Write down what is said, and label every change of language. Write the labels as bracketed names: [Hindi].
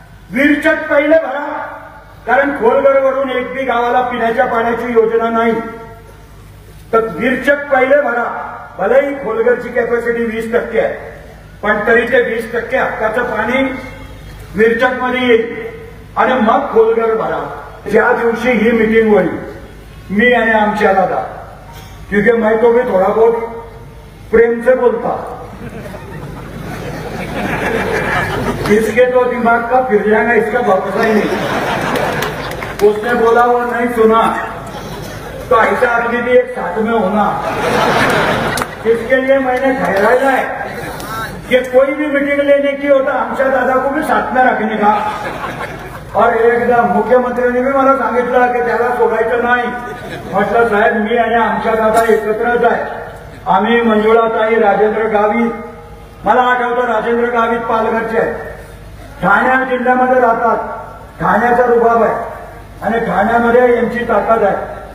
[Marathi] विरचक पहिले भरा, कारण खोलगडवरून एक बी गावाला पिण्याच्या पाण्याची योजना नाही. तर विरचक पहिले भरा. भलेही खोलगडची कॅपॅसिटी 20% आहे, पण तरी ते 20% हक्काचं पाणी विरचक मध्ये येईल आणि मग खोलगड भरा. ज्या दिवशी ही मीटिंग होईल मी आणि आमच्या दादा, [Hindi] क्योंकि मैं तो भी थोड़ा बहुत प्रेम से बोलता, इसके तो दिमाग का फिर जाएगा, इसका भरोसा ही नहीं. उसने बोला वो नहीं सुना. तो ऐसा आदमी भी एक साथ में होना। इसके लिए मैंने ठहराया है कि कोई भी मीटिंग लेने की होता [Marathi] आमच्या दादा [Hindi] को भी साथ में रखने का। और [Marathi] एकदा मुख्यमंत्र्यांनी भी मला सांगितलं की त्याला सोडायचं नाही। म्हटलं साहेब मी आणि आमच्या दादा एकत्रच आहे। आम्ही मंजुळाताई, राजेंद्र गावित, मला आठवतं राजेंद्र गावित पालघरचे आहेत, ठाणे जिल्ह्यामध्ये राहतात, ठाण्याचा रुबाब आहे आणि ठाण्यामध्ये यांची ताकद आहे।